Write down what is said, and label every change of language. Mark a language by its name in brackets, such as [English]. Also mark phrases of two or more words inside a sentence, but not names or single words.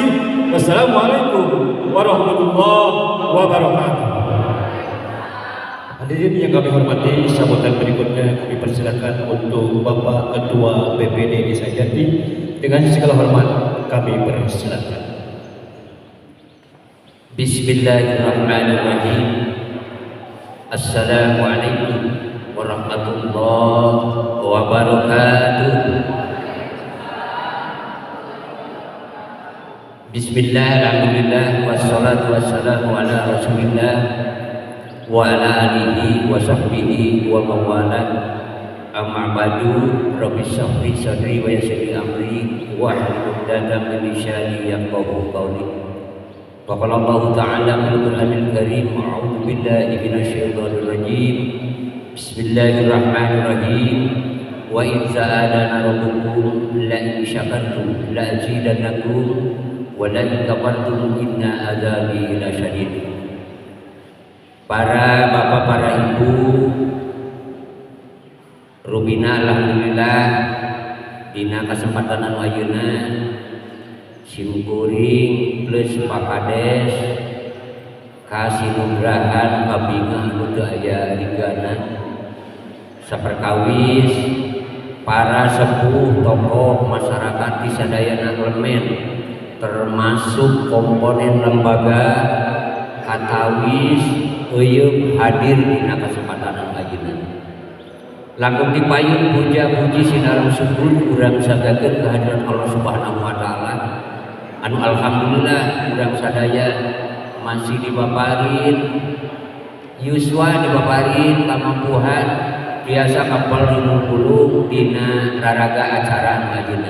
[Arabic] والسلام عليكم ورحمة الله وبركاته. [Indonesian] Hadirin yang kami hormati, sambutan berikutnya kami persilakan untuk Bapak Ketua BPD Desa Jati. Dengan segala hormat kami persilakan. [Arabic] بسم الله الرحمن الرحيم. السلام عليكم ورحمة الله وبركاته. بسم الله، الحمد لله، والصلاة والسلام على رسول الله وعلى آله وصحبه ومن والاه. أما بعد، رب اشرح لي صدري ويسر لي أمري واحلل عقدة من لساني يفقهوا قولي. قال الله تعالى في القرآن الكريم، أعوذ بالله من الشيطان الرجيم. بسم الله الرحمن الرحيم. وإذ تأذن ربكم لئن شكرتم لأزيدنكم ولئن كفرتم إن عذابي لشديد. [Sundanese] Para bapak, para ibu, rubina alhamdulillah dina kesempatan anu ayeuna simkuring plus Pak Kades kasinugrahan kabinga anu teu aya rigana saperkawis para sepuh tokoh masyarakat di sadayana elemen termasuk komponen lembaga katawis eueuh hadir dina kesempatan anu ayeuna. Langkung dipayun puja-puji sinaran syukur urang sagakeun kehadiran Allah [Arabic] سبحانه وتعالى [Sundanese] anu alhamdulillah urang sadaya masih dipaparin yuswa, dipaparin kamampuhan biasa kapal 50 dina raraga acara anu ayeuna.